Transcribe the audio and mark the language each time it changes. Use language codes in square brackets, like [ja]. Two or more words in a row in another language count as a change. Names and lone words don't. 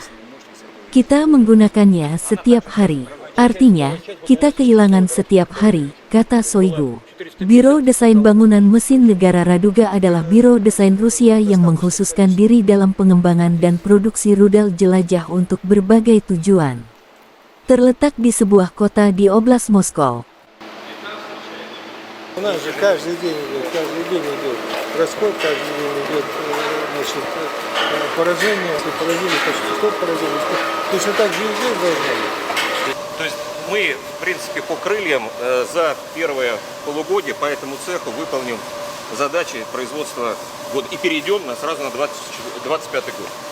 [id] Kita menggunakannya setiap hari, artinya, kita kehilangan setiap hari, kata Shoigu. Biro Desain Bangunan Mesin Negara Raduga adalah biro desain Rusia yang mengkhususkan diri dalam pengembangan dan produksi rudal jelajah untuk berbagai tujuan. Terletak di sebuah kota di Oblast Moskow. [ru] У нас же каждый день идет расход, каждый день идет поражение, если поразили, то что поразили. Точно так же и здесь должно быть. То есть мы, в принципе, по крыльям за первое полугодие по этому цеху выполним задачи производства и перейдем сразу на 2025 год.